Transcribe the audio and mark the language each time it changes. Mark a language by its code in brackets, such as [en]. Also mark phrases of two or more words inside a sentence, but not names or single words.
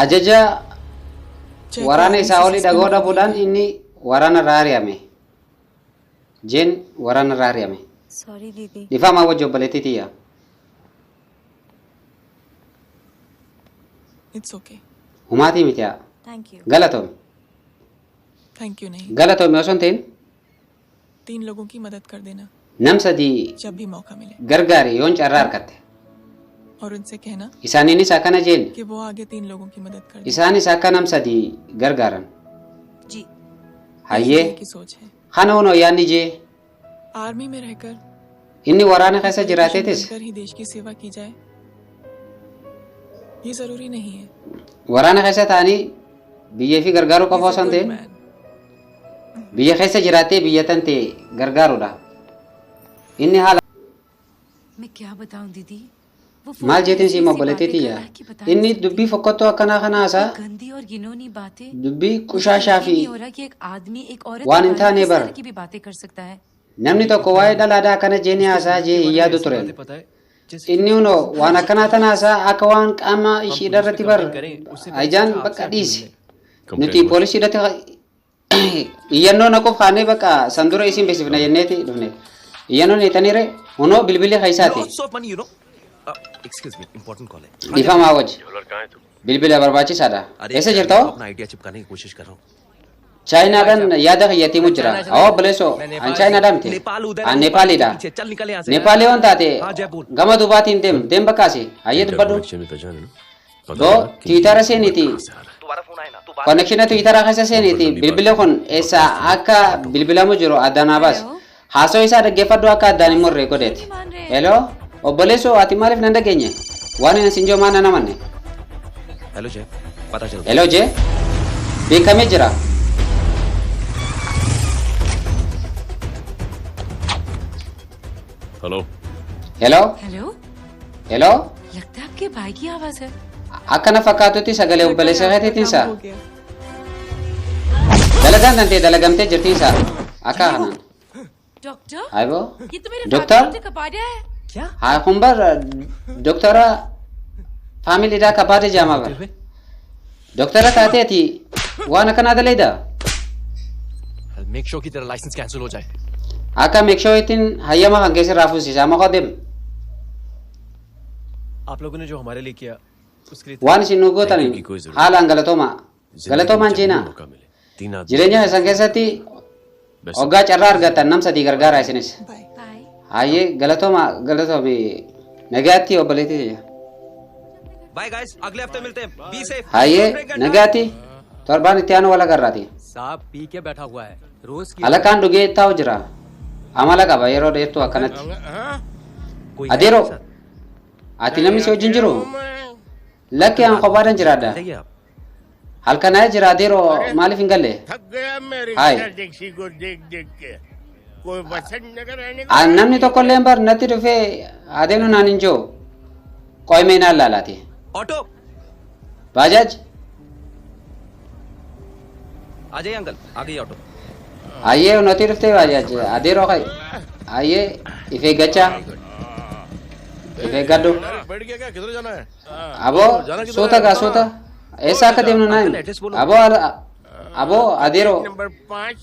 [om] Ajaja waraana isaa olii dhagoo dhabuudhaan inni waraana irraa ari'ame. Jeen waraana irraa ari'ame. [hi] Sorry दीदी। [om] Dhifamaa wajji obboleettii tiyya. [en] it's okay [om] Humaatii miti haa. [en] Thank you. [om] Galatoome. [en] thank you [hi] नहीं [om] Galatoome osoo hin ta'in [hi] 3 लोगों की मदद कर देना [om] nam sadii [hi] जब भी मौका मिले [om] gargaari yoon carraa harkatte. [hi] और उनसे कहना [om] Isaaniinis akkana jeen. [hi] कि वो आगे 3 लोगों की मदद कर दे [om] Isaanis akka nam sadii gargaaran. [hi] जी। [om] Hayyee [hi] की सोच है [om] kana hunoo yaadni jee. [hi] आर्मी में रहकर [om] Inni waraana keessa jiraateetis [hi] कर ही देश की सेवा की जाए ये जरूरी नहीं है [om] waraana keessa ta'anii biyyee fi gargaaruu qofa osoo hin ta'in biyya keessa jiraatee biyya tan ta'e gargaaruudha. Inni haala [hi] मैं क्या बताऊं दीदी वो [om] maal jeetiin siima obboleettii tiyya. Inni dubbii fokkottoo akkanaa kana haasaa [hi] गंदी और घिनौनी बातें [om] dubbii qushaashaa fi [hi] नहीं हो रहा कि एक आदमी एक औरत [om] waan [hi] के [om] hin [hi] बारे में [om] taane [hi] इस [om] bara. [hi] तरह की भी बातें कर सकता है [om] Namni tokko waa'ee dhalaadaa akkana jeeni haasaa jee hin yaadu turen. Inni hunoo waan akkanaa tan haasaa akka waan qaama ishii irratti bar ajaan bakka dhiise. Nuti poolisii irratti iyyannoo naqof haanee bakka sandura isin beeksifna jenneeti dhufne iyyannoon itaniire hunoo bilbilii haysaati [en] Lots of money, you know. Excuse me, important call है. [om] dhiifamaa wajji [hi] ज्वेलर कहाँ है तुम [om] bilbila barbaachisaadha eessa [hi] मैं [om] jirtao [hi] अपना आइडिया चिपकाने की कोशिश कर रहा हूँ. [om] chaayinaadhaan yaada kiyyaatiimu jira awwa bileessoo an chaayinaadhaa miti an nepaaliidha [hi] चल निकल यहाँ से. [om] nepaalii waan taate gama dubaatiin deem bakkaasi hayyee dubbadhu [hi] कनेक्शन में पहचान है ना पता [om] doo [hi] लगा कि [om] tiwitaara seeniiti [hi] कहाँ से आ रहा है तुम्हारा फोन आया ना तू बात [om] konekshina tiwitaara keessa seeniiti bilbila kun eessa akka bilbilamu jiru addanaa baas haasoo isaa dhaggeeffadhu akka addaan hin morre godheeti hello obboleessoo ati maaliif nan dhageenye waan hin sinjoo maana namanne [hi] हेलो जय पता चल [om] hello jee beekamee jira हेलो hello हेलो hello [hi] लगता है आपके भाई की आवाज है [om] akkana fakkaatutti sagalee obboleessa keetiitinsa [hi] हो गया [om] dalagaan tantee dalagamtee jirtiinsa akka kanaan [hi] डॉक्टर [om] hayboo [hi] ये तो मेरे Doctor? ने कपाड़ा है [om] haa kun bar doktora faamiliidhaa kabaade jaamaa bar doktora taateeti waan akkanaa daleeda [en] make sure [hi] कि तेरा [en] license cancel [hi] हो जाए [om] akka meekshooyitiin hayyama kan keessa irraa fuusisaa maqaa deem [hi] आप लोगों ने जो हमारे लिए किया उसके लिए [om] waan isin nu gootani haalaan galatoomaa galatoomaan jeenaa [hi] मौका मिले 3 आदमी [om] jireenya isan keessatti hoggaa carraa argattan nam sadii gargaara isinis [en] बाय बाय [om] hayyee galatoomi nagaatti obboleetii [en] bye guys [hi] अगले हफ्ते मिलते हैं. [en] be safe. [om] hayyee nagaatti torbaan itti aanu wal agarraati [hi] साहब पी के बैठा हुआ है रोज की [om] alakaan dhugee taa'u jira amala qaba yeroo dheertuu akkanatti [hi] कोई [om] adeero ati namni si wajjin jiru lakki an kophaadhan jiraadha [hi] बताइए आप. [om] halkanaa jira adeero maaliif hin galle [hi] थक गया मेरी हाय। टैक्सी को देख देख के कोई वसंत नगर रहने [om] an namni tokkollee bar natti dhufee adeenu naan hin jiru qoymee naan laalaati [hi] ऑटो [om] baajaaj [hi] आ जाइए अंकल आ गई ऑटो. [om] hayyee noti dhuftee baajaaj adeeroo kay hayyee ifee gachaa ifee gaddu [hi] बैठ गया क्या किधर जाना है [om] aboo suuta gaa suuta eessa akka deemnu naa himu aboo adeeroo [hi] नंबर 5